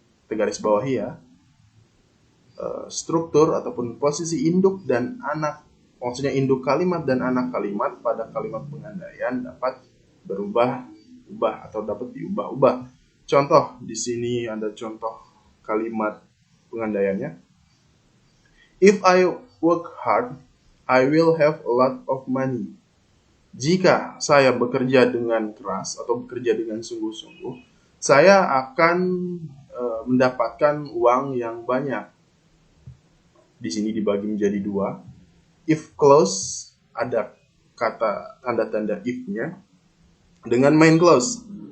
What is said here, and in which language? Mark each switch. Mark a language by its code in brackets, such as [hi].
[id] Tegaris bawahi ya. Struktur ataupun posisi induk dan anak, maksudnya induk kalimat dan anak kalimat pada kalimat pengandaian dapat berubah atau dapat diubah-ubah. Contoh, di sini ada contoh kalimat pengandaiannya. [en] If I work hard, I will have a lot of money. [id] Jika saya bekerja dengan keras atau bekerja dengan sungguh-sungguh, saya akan mendapatkan uang yang banyak. Di sini dibagi menjadi dua. If clause ada kata tanda-tanda if-nya dengan main clause.